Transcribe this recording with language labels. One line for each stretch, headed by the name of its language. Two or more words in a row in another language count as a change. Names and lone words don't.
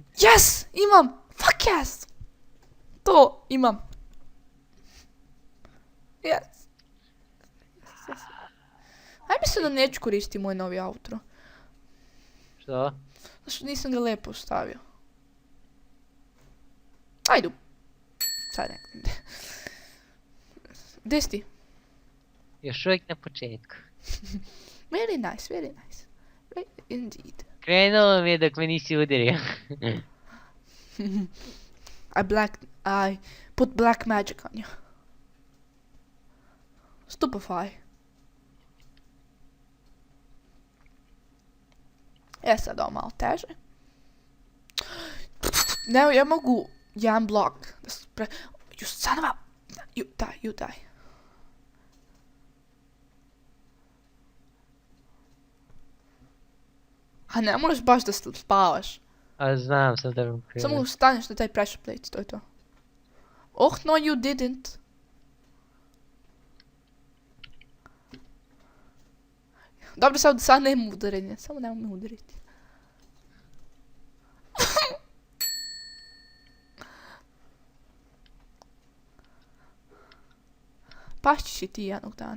Serbian: Yes! Imam!
English: Fuck yes!
Serbian: To imam.
English: Yes.
Serbian: Ajme se da neću koristiti moj novi outro. Što? Zašto nisam ga lepo stavio. Ajdu. Sad nekako. Gdje si ti? Još uvijek na početku.
English: Very nice. Very indeed.
Serbian: Krenulo mi je dok me nisi udario.
English: I put black magic on you.
Serbian: Stupefy. Sad ovo malo teže. Ne, ja mogu jedan blok da spre...
English: You son of a... You die.
Serbian: A ne možeš baš da spavaš. A znam, sad da vam krenuo. Samo ustaneš na taj
English: pressure plate,
Serbian: to je to.
English: Oh, no, you didn't.
Serbian: Dobro, sad nema udarenja, samo nemoj me udariti. Pašćiš i ti jednog dana.